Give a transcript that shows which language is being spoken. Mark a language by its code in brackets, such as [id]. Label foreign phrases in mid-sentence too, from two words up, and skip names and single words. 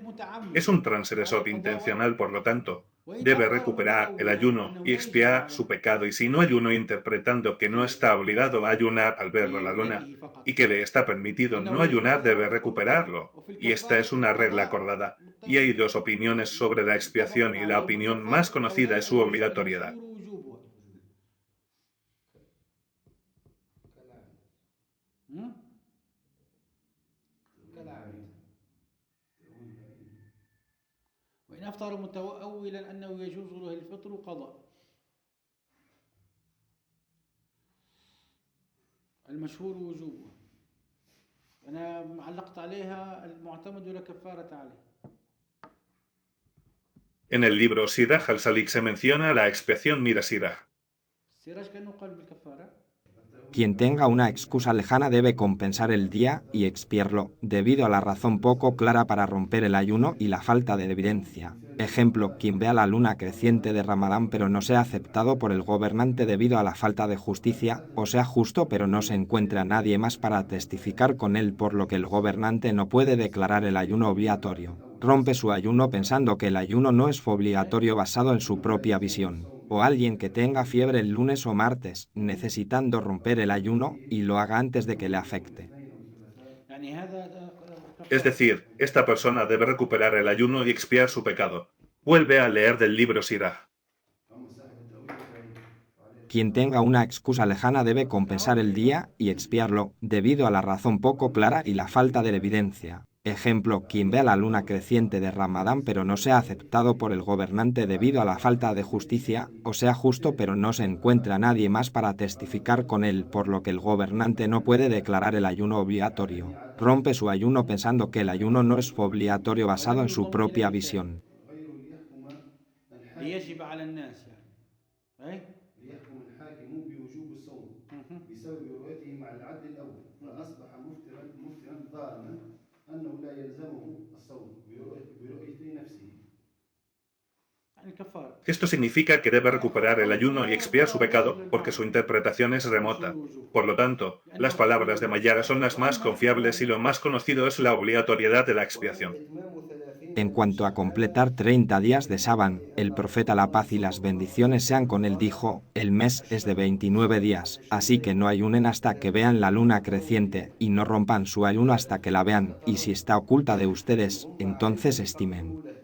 [es] Es un transgresor intencional, por lo tanto, debe recuperar el ayuno y expiar su pecado, y si no ayuno interpretando que no está obligado a ayunar al ver la luna y que le está permitido no ayunar, debe recuperarlo. Y esta es una regla acordada. Y hay dos opiniones sobre la expiación y la opinión más conocida es su obligatoriedad. [ar] وإن أفطر متأولا أنه يجوز له الفطر قضاء. المشهور وجوبه. أنا علقت عليها المعتمد ولا كفارة عليه. [es] En el libro Siraj al-Salik se menciona la expiación mira Siraj. [ar] السراج كأنه قال بالكفارة. [es] Quien tenga una excusa lejana debe compensar el día y expiarlo, debido a la razón poco clara para romper el ayuno y la falta de evidencia. Ejemplo, quien vea la luna creciente de Ramadán pero no sea aceptado por el gobernante debido a la falta de justicia, o sea justo pero no se encuentra nadie más para testificar con él, por lo que el gobernante no puede declarar el ayuno obligatorio. Rompe su ayuno pensando que el ayuno no es obligatorio basado en su propia visión. O alguien que tenga fiebre el lunes o martes, necesitando romper el ayuno y lo haga antes de que le afecte. [ar] يعني هذا [es] Es decir, esta persona debe recuperar el ayuno y expiar su pecado. Vuelve a leer del libro Siraj. Quien tenga una excusa lejana debe compensar el día y expiarlo, debido a la razón poco clara y la falta de evidencia. Ejemplo, quien vea la luna creciente de Ramadán pero no sea aceptado por el gobernante debido a la falta de justicia, o sea justo pero no se encuentra nadie más para testificar con él, por lo que el gobernante no puede declarar el ayuno obligatorio. Rompe su ayuno pensando que el ayuno no es obligatorio basado en su propia visión. [ar] يجب على الناس يعني. ليحكم الحاكم بوجوب الصوم بسبب رؤيته مع العدل الأول فأصبح مفترا ظالما أنه لا يلزمه الصوم برؤية نفسه. يعني كفارة. [es] Esto significa que debe recuperar el ayuno y expiar su pecado porque su interpretación es remota. Por lo tanto, las palabras de Mayara son las más confiables y lo más conocido es la obligatoriedad de la expiación. En cuanto a completar 30 días de Shaban, el profeta la paz y las bendiciones sean con él dijo, el mes es de 29 días, así que no ayunen hasta que vean la luna creciente, y no rompan su ayuno hasta que la vean, y si está oculta de ustedes, entonces estimen.